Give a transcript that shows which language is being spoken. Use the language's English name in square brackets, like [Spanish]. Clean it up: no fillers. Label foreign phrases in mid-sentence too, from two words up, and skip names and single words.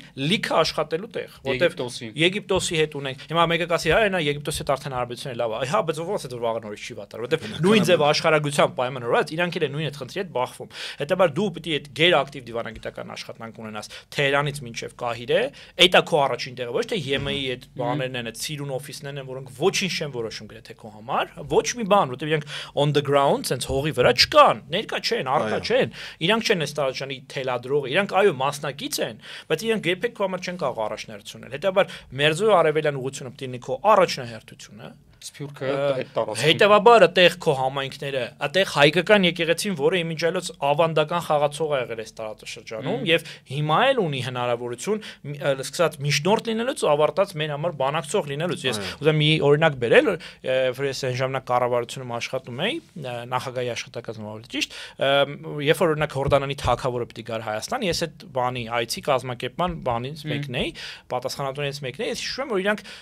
[Armenian] լիքը աշխատելու տեղ, որտեղ Եգիպտոսի հետ ունենք, հիմա մեկը կասի, հա, նա Եգիպտոսի հետ արդեն հարաբերությունները լավ է, հա, բայց ո՞նց է որ վաղը նորից չի վատար, որտեղ նույն ձև աշխարհագրությամբ պայմանավորված իրանք էլ են նույն այդ խնդրի հետ բախվում, հետաբար դու պիտի այդ գերակտիվ դիվանագիտական աշխատանք ունենաս Թեհրանից մինչև Կահիրե, այդ է քո առաջին տեղը, ոչ թե ԵՄ-ի այդ բաներն են, այդ սիրուն օֆիսներն են, որոնք ոչինչ չեն որոշում գրեթե քո համար, ոչ մի բան, որտեղ իրանք [English] on the ground, [Armenian] sense հողի վրա չկան, ներկա չեն, առկա չեն, իրանք չեն այս տարածաշրջանի թելադրողը, իրանք այո մասնակից են, բայց իրանք երբեք քո համար չեն կարող առաջնահերթությունել։ Հետաբար Մերձու արևելյան ուղղությունը պիտի լինի քո առաջնահերթությունը Սփյուռքը այդ տարածքում։ Հետևաբար այդտեղ քո համայնքները, այդտեղ հայկական եկեղեցին, որը իմիջիալոց ավանդական խաղացող է եղել այս տարածաշրջանում եւ հիմա էլ ունի հնարավորություն սկսած միջնորդ լինելուց ու ավարտած մեր համար բանակցող լինելուց։ Ես ուզում մի օրինակ բերել, որ ես այն ժամանակ կառավարությունում աշխատում էի, նախագահի աշխատակազմում ավելի ճիշտ, երբ որ օրինակ Հորդանանի թագավորը պիտի գար Հայաստան, ես այդ բանի այցի կազմակերպման բանից մեկն էի, պատասխանատուներից մեկն էի, ես հիշում եմ, որ իրանք